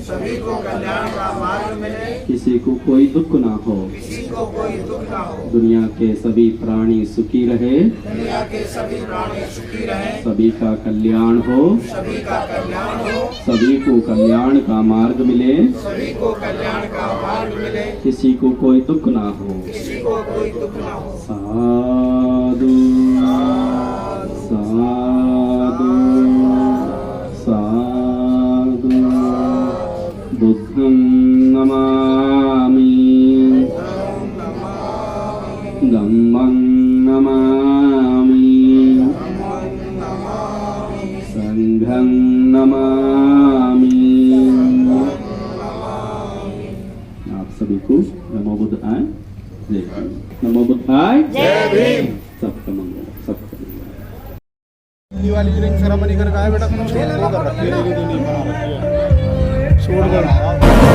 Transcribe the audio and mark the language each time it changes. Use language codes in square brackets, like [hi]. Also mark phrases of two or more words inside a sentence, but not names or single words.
[hi] किसी को कोई दुख ना हो, दुनिया के सभी प्राणी सुखी रहे, सभी का कल्याण हो, सभी को कल्याण का मार्ग मिले, किसी को कोई दुख ना हो। साधु साधु साधु। [pi] बुद्धं नमामि, धम्मं नमामि, संघं नमामि। [hi] आप सभी को [pi] नमो बुद्धाय [hi] जय भीम। [pi] नमो बुद्धाय [hi] जय भीम। सबका मंगल, सबका मंगल। दिवाली की [en] ring ceremony [hi] करके आए बेटा, तुम छोड़ दो, छोड़ दो।